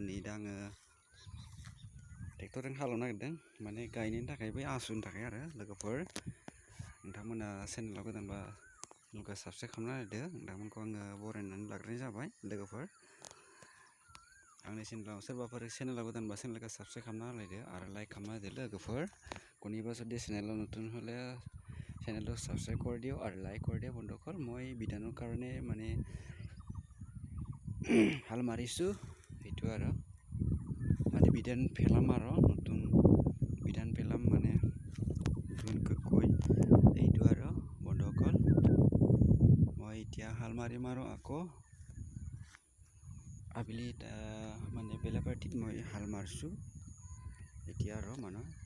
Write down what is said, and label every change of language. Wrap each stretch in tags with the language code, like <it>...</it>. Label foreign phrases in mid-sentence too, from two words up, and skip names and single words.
<brx>नै दा आङो ट्रेक्टरजों हालेवनो नागिरदों माने गायनायनि थाखाय बै आसुनि थाखाय आरो लोगोफोर नोंथांमोना चेनेलाव गोदानबा लोगो साबस्क्राइब खालामना होदो नोंथांमोनखौ आङो बरायनानै लाग्रोनाय जाबाय लोगोफोर आंनि चेनेलाव सोरबाफोर चेनेलाव गोदानबा चेनेलखौ साबस्क्राइब खालामना होलायदो आरो लाइक खालामना होदो लोगोफोर</brx> <as>কোনোবা যদি চেনেলত নতুন হ'লে চেনেলটো</as> <bn>সাবস্ক্রাইব করে দিও আর লাইক করে দিও</bn> <as>বন্ধুসকল মই বিধানৰ কাৰণে মানে হাল মাৰিছো এইটো আৰু মানে বিধান ফেলাম আৰু নতুন বিধান ফেলাম মানে নতুনকৈ এইটো আৰু বন্ধুসকল মই এতিয়া হাল মাৰিম আৰু আকৌ আবেলি মানে বেলাপাৰ্টিত মই হাল মাৰিছো এতিয়া আৰু মানে</as>